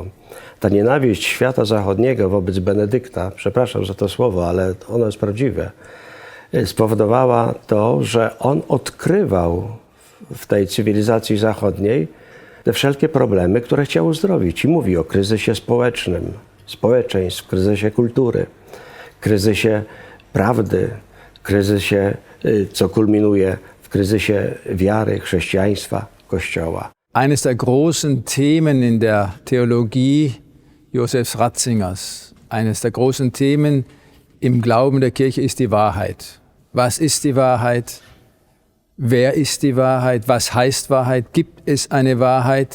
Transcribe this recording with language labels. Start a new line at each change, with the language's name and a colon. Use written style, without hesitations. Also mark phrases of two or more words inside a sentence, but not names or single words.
Polish: Ta nienawiść świata zachodniego wobec Benedykta, przepraszam za to słowo, ale ono jest prawdziwe, spowodowała to, że on odkrywał w tej cywilizacji zachodniej te wszelkie problemy, które chciał uzdrowić. I mówi o kryzysie społecznym, społeczeństw, kryzysie kultury, kryzysie prawdy, kryzysie, co kulminuje w kryzysie wiary, chrześcijaństwa, Kościoła.
German: Eines der großen Themen in der Theologie Josefs Ratzingers, eines der großen Themen im Glauben der Kirche ist die Wahrheit. Was ist die Wahrheit? Wer ist die Wahrheit? Was heißt Wahrheit? Gibt es eine Wahrheit?